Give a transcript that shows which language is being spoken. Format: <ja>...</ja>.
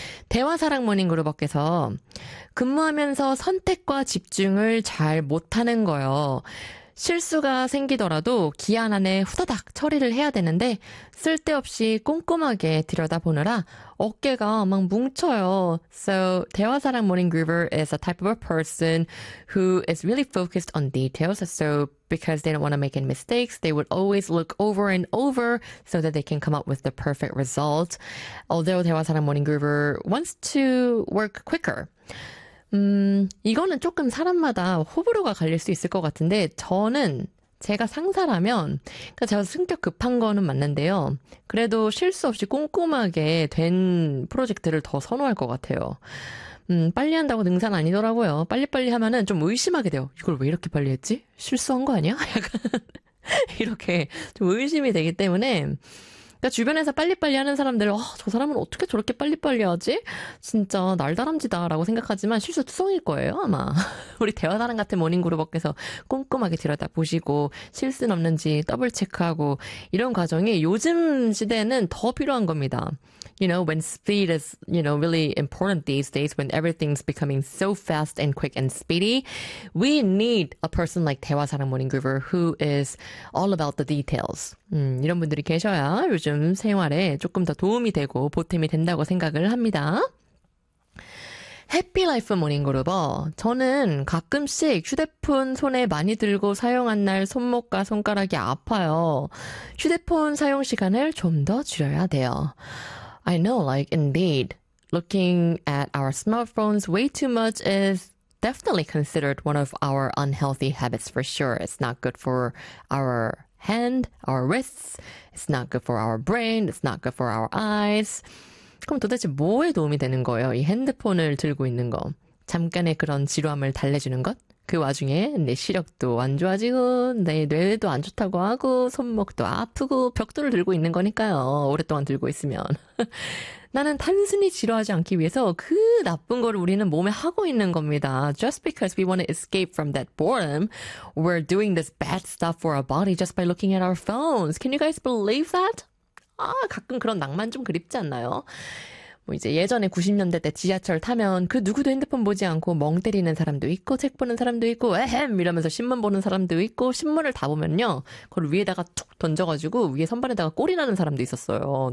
<ko>대화사랑 모닝그룹께서 근무하면서 선택과 집중을 잘 못하는 거요. 실수가 생기더라도 기한 안에 후다닥 처리를 해야 되는데 쓸데없이 꼼꼼하게 들여다보느라 어깨가 막 뭉쳐요.</ko> <en>So, 대화사랑 모닝 그룹 is a type of a person who is really focused on details. So, because they don't want to make any mistakes, they would always look over and over so that they can come up with the perfect result. Although 대화사랑 모닝 그룹 wants to work quicker.</en> <ko>이거는 조금 사람마다 호불호가 갈릴 수 있을 것 같은데 저는 제가 상사라면 그러니까 제가 성격 급한 거는 맞는데요. 그래도 실수 없이 꼼꼼하게 된 프로젝트를 더 선호할 것 같아요. 빨리 한다고 능사는 아니더라고요. 빨리빨리 하면은 좀 의심하게 돼요. 이걸 왜 이렇게 빨리 했지? 실수한 거 아니야? 약간 이렇게 좀 의심이 되기 때문에 그러니까 주변에서 빨리빨리 하는 사람들, 저 사람은 어떻게 저렇게 빨리빨리 하지? 진짜 날다람쥐다라고 생각하지만 실수 투성일 거예요, 아마. 우리 대화사랑 같은 모닝그룹께서 꼼꼼하게 들여다보시고 실수는 없는지 더블 체크하고 이런 과정이 요즘 시대에는 더 필요한 겁니다.</ko> <en>You know, when speed is, you know, really important these days, when everything's becoming so fast and quick and speedy, we need a person like 대화사랑 모닝그룹 who is all about the details.</en> <ko>이런 분들이 계셔야 요즘 생활에 조금 더 도움이 되고 보탬이 된다고 생각을 합니다. 해피라이프 모닝그룹어 저는 가끔씩 휴대폰 손에 많이 들고 사용한 날 손목과 손가락이 아파요. 휴대폰 사용 시간을 좀 더 줄여야 돼요.</ko> <en>I know, like, indeed, looking at our smartphones way too much is definitely considered one of our unhealthy habits for sure. It's not good for our hand, our wrists. It's not good for our brain. It's not good for our eyes.</en> <ko>그럼 도대체 뭐에 도움이 되는 거예요? 이 핸드폰을 들고 있는 거. 잠깐의 그런 지루함을 달래주는 것? 그 와중에 내 시력도 안 좋아지고 내 뇌도 안 좋다고 하고 손목도 아프고 벽돌을 들고 있는 거니까요. 오랫동안 들고 있으면. 나는 단순히 지루하지 않기 위해서 그 나쁜 걸 우리는 몸에 하고 있는 겁니다.</ko> <en>Just because we want to escape from that boredom, we're doing this bad stuff for our body just by looking at our phones. Can you guys believe that?</en> <ko>아, 가끔 그런 낭만 좀 그립지 않나요? 뭐 이제 예전에 90년대 때 지하철 타면 그 누구도 핸드폰 보지 않고 멍 때리는 사람도 있고 책 보는 사람도 있고 에헴 이러면서 신문 보는 사람도 있고 신문을 다 보면요. 그걸 위에다가 툭 던져가지고 위에 선반에다가 꼬리 나는 사람도 있었어요.</ko>